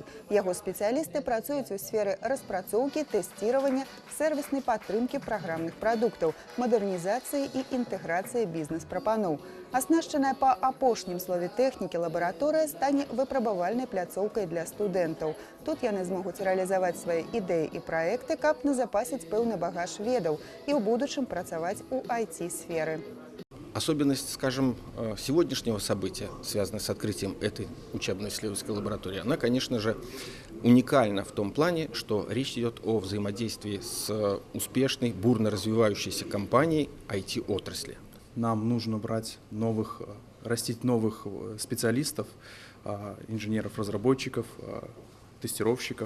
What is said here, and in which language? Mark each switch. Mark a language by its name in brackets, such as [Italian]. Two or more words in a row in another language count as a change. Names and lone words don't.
[Belarusian] Яго спецыялісты працуюць у сферы распрацоўкі, тэсціравання, сэрвіснай падтрымкі праграмных прадуктаў, модернізацыі і інтэграцыі бізнес-прапаноў. Аснашчаная па апошнім слове тэхнікі лабараторыя стане выпрабавальнай пляцоўкай для студэнтаў. Тут яны змогуць рэалізаваць свае ідэі і праекты, каб назапасіць пэўны багаж ведаў і ў будучым працаваць у IT-сферы. [Russian] Особенность, скажем, сегодняшнего события, связанной с открытием этой учебно-исследовательской лаборатории, она, конечно же, уникальна в том плане, что речь идет о взаимодействии с успешной, бурно развивающейся компанией IT-отрасли. Нам нужно растить новых специалистов, инженеров-разработчиков, тестировщиков.